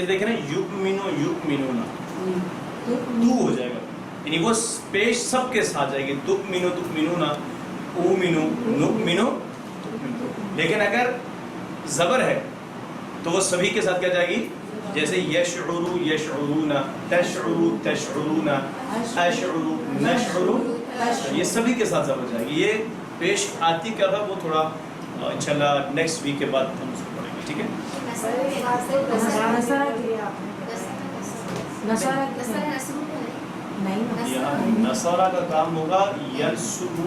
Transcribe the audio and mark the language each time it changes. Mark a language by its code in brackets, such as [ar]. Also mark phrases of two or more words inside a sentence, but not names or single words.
[ur] جیسے دیکھیں نا [ar] یؤمنو یؤمنون [ur] تو ہو جائے گا، یعنی وہ پیش سب کے ساتھ جائے گی. [ar] تؤمنو تؤمنون اومنو نؤمنو. [ur] لیکن اگر زبر ہے تو وہ سبھی کے ساتھ کیا جائے گی؟ [ar] جیسے یشعرو یشعرون، تشعرو تشعرون، اشعرو نشعرو، [ur] یہ سبھی کے ساتھ زبر جائے گی. یہ پیش آتی کا تھا وہ تھوڑا انشاءاللہ [en] next week [ur] کے بعد ہم اس کو پڑھیں گے. ٹھیک ہے. نصارہ کا کام ہوگا ینصرو.